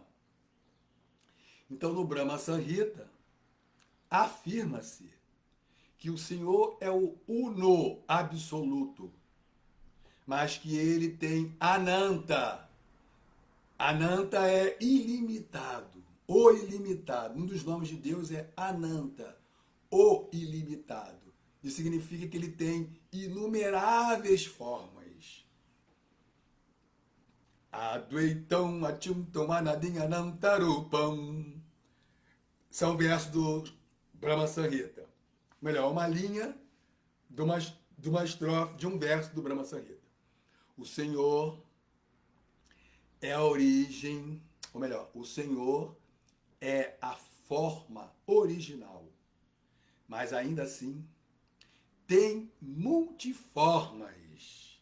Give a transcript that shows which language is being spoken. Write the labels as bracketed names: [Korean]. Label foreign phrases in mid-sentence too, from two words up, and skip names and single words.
[Portuguese] Então, no Brahma Samhita, afirma-se que o Senhor é o Uno absoluto, mas que ele tem Ananta. Ananta é ilimitado, o ilimitado. Um dos nomes de Deus é Ananta, o ilimitado. Isso significa que ele tem inumeráveis formas. [Sanskrit] Advaitam achuntam anadim anantarupam. [Portuguese] São versos do Brahma Samhita. Melhor, uma linha de uma estrofe, de um verso do Brahma Samhita. O Senhor é a origem, ou melhor, o Senhor é a forma original, mas ainda assim tem multiformas.